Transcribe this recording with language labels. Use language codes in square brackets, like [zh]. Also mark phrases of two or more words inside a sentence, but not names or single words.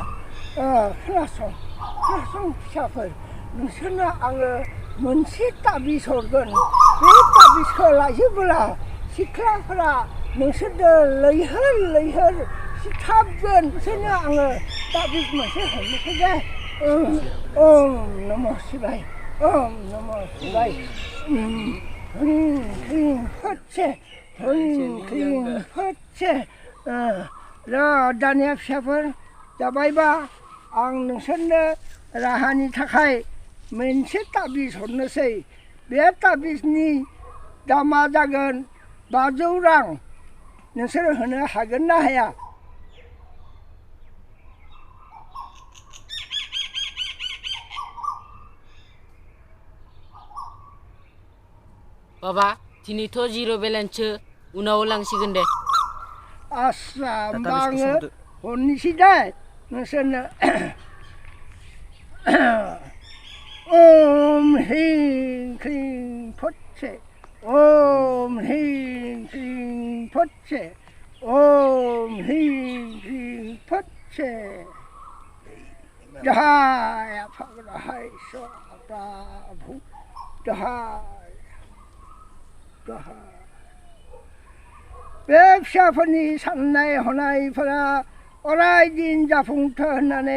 [brx] खोनासं फिसाफोर नोंसोरनो आङो मोनसे ताबिज हरगोन बे ताबिजखौ लायोब्ला सिख्लाफोरा नोंसोरनो लैहोर सिथाबगोन बिसोरनो आङो ताबिज मोनसे हरनोसै दे [sa] ओम नमः शिवाय ह्रीं क्रीं फटसे ह्रीं क्रीं फटसे [brx] र दानिया फिसाफोर जाबायबा आं नोंसोरनो राहानि थाखाय मोनसे ताबिज हरनोसै बे ताबिजनि दामा जागोन 500 रां नोंसोर होनो हागोन ना हाया Papa, दिनैथ' जिर' बेलेन्ससो उनाव लांसिगोन दे आस्सा होमबा आङो हरनोसै दे नोंसोरनो [sa] ओम ह्रीं क्रीं फटसे ओम ह्रीं क्रीं फटसे ओम ह्रीं क्रीं फटसे [brx] जय फगराय प्रभु बे फिसाफोरनि साननाय हनायफोरा अरायदिन जाफुंथों होननानै